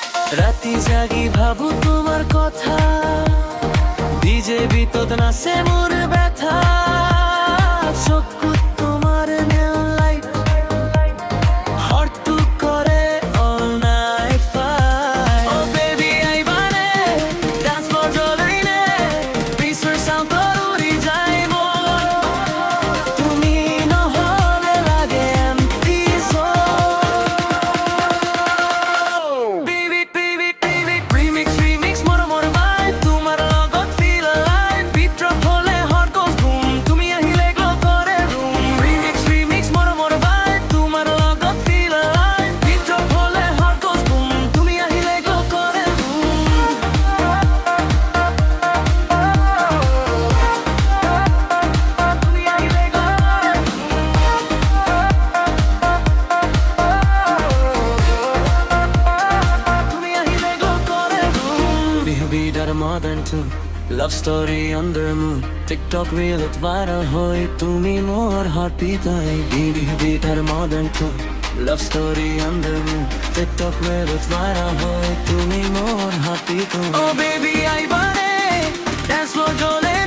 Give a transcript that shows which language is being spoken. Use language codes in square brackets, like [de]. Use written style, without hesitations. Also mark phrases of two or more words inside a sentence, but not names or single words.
[as] রাতি জাগি ভাবু তোমার কথা ডিজে বিতত নাচে মোর ব্যথা চকুত তোমাৰ [en] neon light [as] হাৰ্টটো কৰে [en] all night fight oh baby [as] আইবানে [en] dance floor [as] জ্বলাইনে [en] Bassৰ soundত [as] উৰি যায় মন তুমি নহ'লে লাগে empty [en] soul baby baby baby remix remix moromor vibe [as] তোমাৰ লগত [en] feel alive beat drop হ'লে heart goes boom [as] তুমি আহিলে [en] glow কৰে room remix remix moromor vibe [as] তোমাৰ লগত [en] feel alive beat drop হ'লে heart goes boom [as] তুমি আহিলে [en] glow কৰে room [as] তুমি আহিলে glow কৰে তুমি আহিলে glow কৰে [en] room Bihu beat are more than two love story under moon TikTok reelত viral hoy [as] তুমি মোৰ [en] heartbeat ai Bihu beat are more than two love story under moon TikTok reelত viral hoy [as] তুমি মোৰ [en] heartbeat ai oh baby আইবানে dance floor